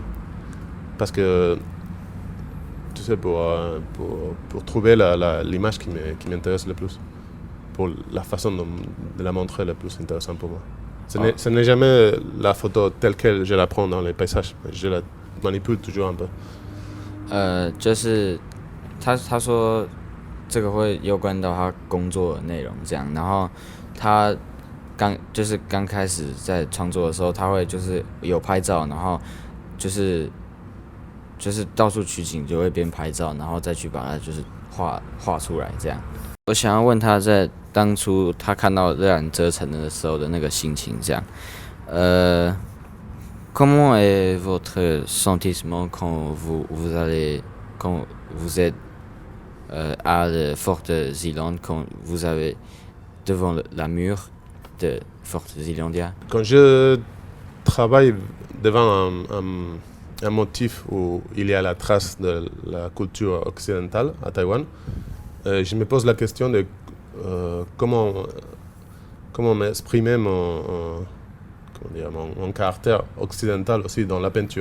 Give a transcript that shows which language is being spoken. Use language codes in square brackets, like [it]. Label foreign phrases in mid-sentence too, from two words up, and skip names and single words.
[fr] Parce que, tu sais, pour trouver l'image qui m'intéresse le plus, pour la façon de la montrer le plus intéressante pour moi. Ce n'est jamais la photo telle qu'elle je la prends dans les paysages, je la manipule toujours un peu. [zh] 就是他说这个会攸关到他工作的内容这样，然后他刚开始在创作的时候，他会就是有拍照，然后就是到处取景，就会边拍照，然后再去把它就是画出来这样。我想要问他在当初他看到热兰遮城的时候的那个心情这样。 [fr] Comment est votre sentiment quand vous êtes à la Fort Zeeland quand vous avez devant la mur de Fort Zeelandia. Quand je travaille devant un motif où il y a la trace de la culture occidentale à Taïwan, je me pose la question de comment m'exprimer mon caractère occidental aussi dans la peinture.